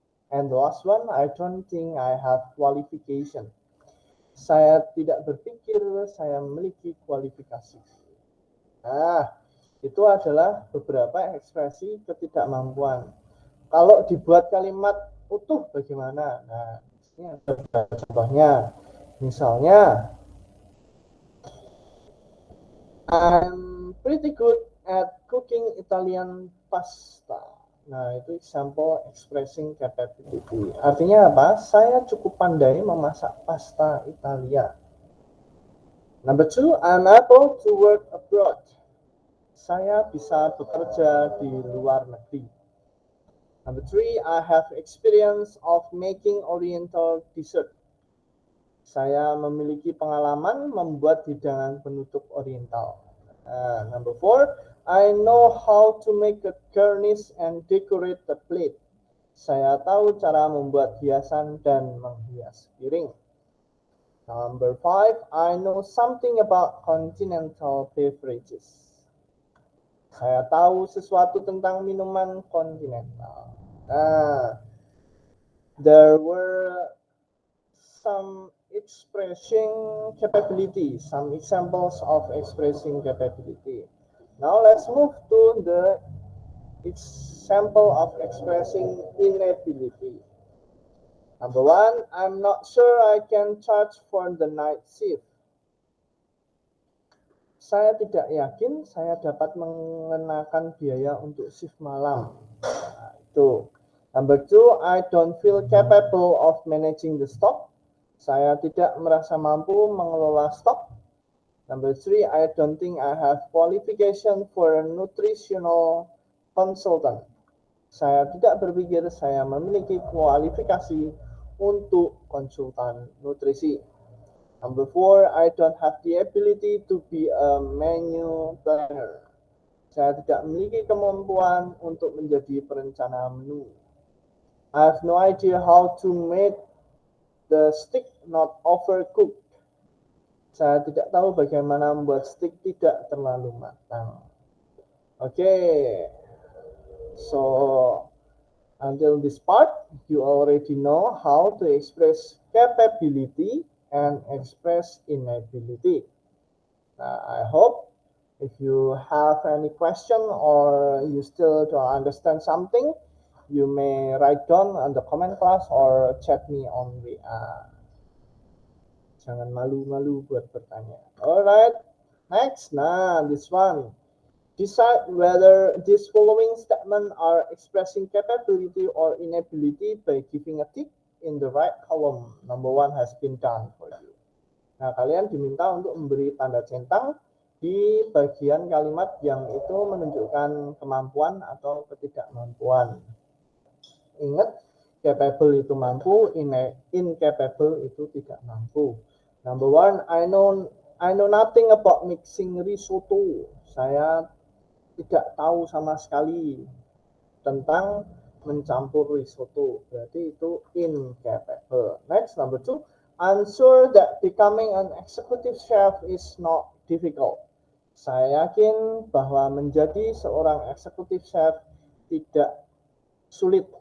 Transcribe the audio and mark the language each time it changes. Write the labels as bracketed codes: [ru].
[en] And the last one, I don't think I have qualification. [id] Saya tidak berpikir saya memiliki kualifikasi. Nah, itu adalah beberapa ekspresi ketidakmampuan. Kalau dibuat kalimat utuh bagaimana? Nah, ini ada contohnya. Misalnya, [en] I'm pretty good at cooking Italian pasta. [id] Nah, itu [en] example expressing capability. [id] Artinya apa? Saya cukup pandai memasak pasta Italia. [en] Number 2, I'm able to work abroad. [id] Saya bisa bekerja di luar negeri. [en] Number 3, I have experience of making oriental dessert. [id] Saya memiliki pengalaman membuat hidangan penutup oriental. [en] Number 4, I know how to make a garnish and decorate the plate. [id] Saya tahu cara membuat hiasan dan menghias piring. [en] Number 5, I know something about continental beverages. [id] Saya tahu sesuatu tentang minuman kontinental. [en] There were some expressing capability, some examples of expressing capability. Now let's move to the example of expressing inability. Number 1, I'm not sure I can charge for the night shift. [id] Saya tidak yakin saya dapat mengenakan biaya untuk shift malam. Nah, itu. [en] Number 2, I don't feel capable of managing the stock. [id] Saya tidak merasa mampu mengelola stok. [en] Number 3, I don't think I have qualification for a nutritional consultant. [id] Saya tidak berpikir saya memiliki kualifikasi untuk konsultan nutrisi. [en] Number 4, I don't have the ability to be a menu planner. [id] Saya tidak memiliki kemampuan untuk menjadi perencana menu. [en] I have no idea how to make the steak not overcooked. [id] Saya tidak tahu bagaimana membuat steak tidak terlalu matang. [en] Okay, so until this part, you already know how to express capability and express inability. I hope if you have any question or you still don't understand something, you may write down on the comment class or chat me on WA. [id] Jangan malu-malu buat bertanya. [en] Alright, next. Nah, this one. Decide whether these following statements are expressing capability or inability by giving a tick in the right column. Number 1 has been done for you. [id] Nah, kalian diminta untuk memberi tanda centang di bagian kalimat yang itu menunjukkan kemampuan atau ketidakmampuan. Ingat, capable itu mampu, incapable itu tidak mampu. [en] Number 1, I know nothing about mixing risotto. [id] Saya tidak tahu sama sekali tentang mencampur risotto. Berarti itu incapable. [en] Next, number 2, I'm sure that becoming an executive chef is not difficult. [id] Saya yakin bahwa menjadi seorang executive chef tidak sulit.